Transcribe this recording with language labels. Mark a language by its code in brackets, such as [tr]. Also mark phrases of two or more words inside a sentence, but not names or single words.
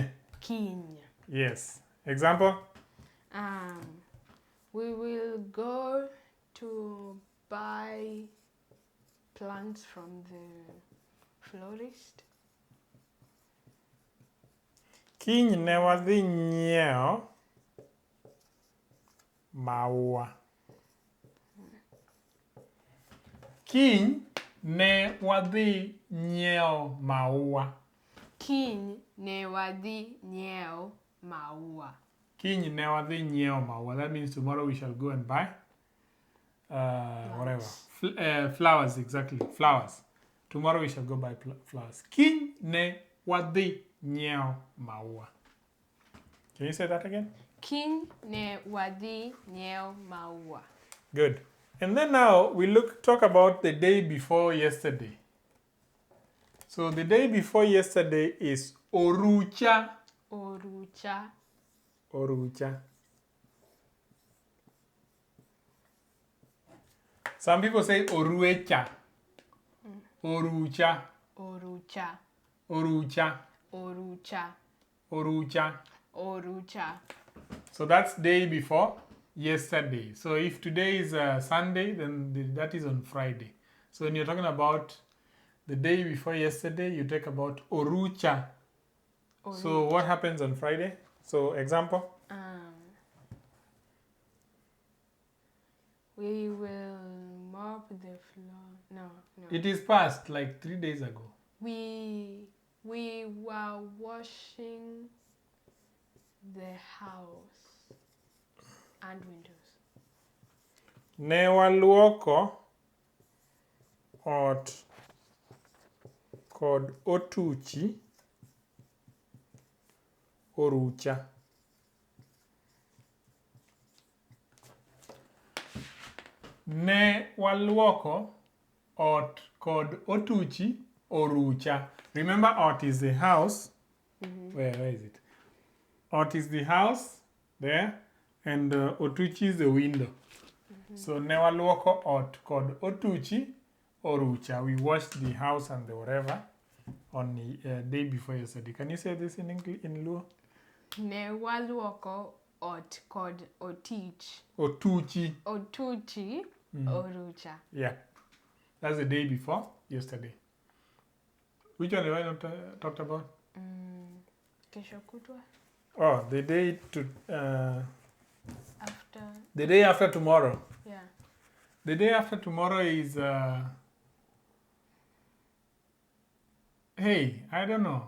[luo] Kiny. [en] Yes. Example? We will go to buy plants from the florist. [luo] Kiny ne wadhi nyieo maua. Kiny ne wadhi nyieo maua. Kiny ne wadhi nyieo maua. Kiny ne wadhi nyieo maua. [en] That means tomorrow we shall go and buy whatever. Flowers, exactly. Flowers. Tomorrow we shall go buy flowers. [luo] Kiny ne wadhi nyieo maua. [en] Can you say that again? [luo] Kiny ne wadhi nyieo maua. [en] Good. And then now we talk about the day before yesterday. So the day before yesterday is orucha. [luo] Orucha. Orucha. [en] Some people say oruecha. [luo] Orucha. Orucha. Orucha. Orucha. Orucha. Orucha. [en] So that's day before yesterday. So if today is Sunday, then that is on Friday. So when you're talking about the day before yesterday, you talk about orucha. So what happens on Friday? So example? We will mop the floor. No. It is past like 3 days ago. We were washing the house and windows. [luo] Ne waluoko ot kod otuchi orucha. Ne waluoko ot kod otuchi orucha. [en] Remember, ot is the house. Where is it? Ot is the house there, and otuchi is the window. [luo] So ne waluoko ot kod otuchi orucha. [en] We washed the house and the whatever on the day before yesterday. Can you say this in English, in Luo? [luo] Ne waluoko ot kod otich. Otuchi. Otuchi orucha. [en] Yeah. That's the day before yesterday. Which one have I not talked about? [sw] Kesho kutwa. [en] Oh, the day to After. the day after tomorrow. Yeah. The day after tomorrow is hey, I don't know.